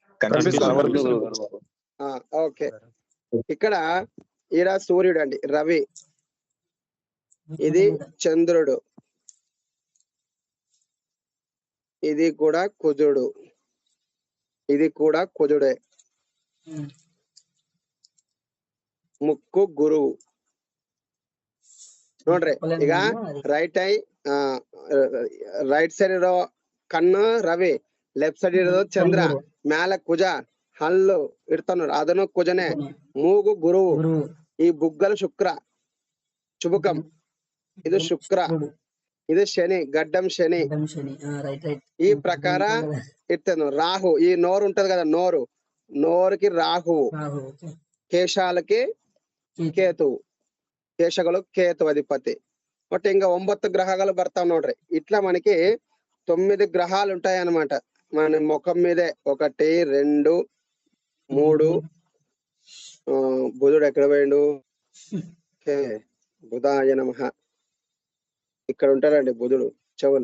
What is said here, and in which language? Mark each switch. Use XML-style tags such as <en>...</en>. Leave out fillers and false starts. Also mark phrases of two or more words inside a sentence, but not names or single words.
<te>ఓకే. ఇక్కడ ఈడ సూర్యుడు అండి, రవి. ఇది చంద్రుడు, ఇది కూడా కుజుడు, ఇది కూడా కుజుడే. ముక్కు గురువు ನೋಡ್ರಿ.</te> <kn>ಈಗ ರೈಟ್ ಸೈಡ್ ಇರೋ ಕಣ್ಣು ರವಿ, ಲೆಫ್ಟ್ ಸೈಡ್ ಇರೋದು ಚಂದ್ರ, ಮ್ಯಾಲ ಕುಜ, ಹಲ್ಲು ಇರ್ತಾವ ನೋಡ್ರಿ ಅದನ್ನು ಕುಜನೆ, ಮೂಗು ಗುರುವು, ಈ ಬುగ్గಲು ಶುಕ್ರ ಶುಭಕಂ, ಇದು ಶುಕ್ರ, ಇದು ಶನಿ</kn> <te>గడ్డం శని.</te> <kn>ಈ ಪ್ರಕಾರ ಇರ್ತಾನು.</kn> <te>రాహు, ఈ నోరు ఉంటది కదా, నోరుకి రాహువు, కేశాలకి కేతువు, కేశಗಳು కేతు అధిపతి. బట్ ఇంకా 9 గ్రహాలు</te> <kn>ಬರ್ತಾವ್ ನೋಡ್ರಿ.</kn> <te>ఇట్లా మనకి 9 గ్రహాలు ఉంటాయి అన్నమాట మన ముఖం మీదే. 1 2 3 బుధుడు ఎక్కడ పోయిండు? బుధాయ నమః. ఇక్కడ ఉంటారండి బుధుడు చెవులు.</te>